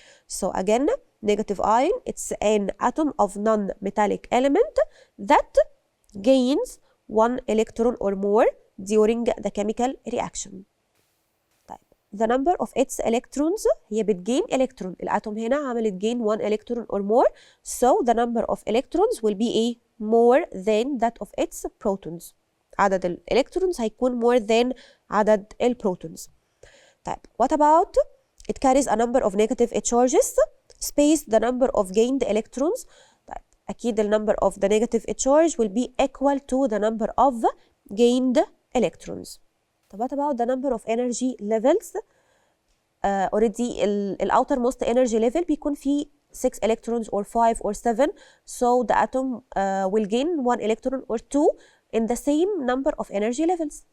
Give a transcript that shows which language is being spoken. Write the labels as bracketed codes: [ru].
[en] so again negative ion it's an atom of non-metallic element that gains 1 electron or more during the chemical reaction. the number of its electrons [ar] هي بتجين [en] electron. [ar] الاتوم هنا عملت [en] gain 1 electron or more so the number of electrons will be a more than that of its protons. [ar] عدد الالكترونز هيكون more than عدد البروتونز. [en] طيب what about it carries a number of negative charges space the number of gained electrons. طيب أكيد the number of the negative charge will be equal to the number of gained electrons. طب what about the number of energy levels؟ already ال outermost energy level [ar] بيكون فيه [en] 6 electrons or 5 or 7 so the atom will gain 1 electron or 2 in the same number of energy levels.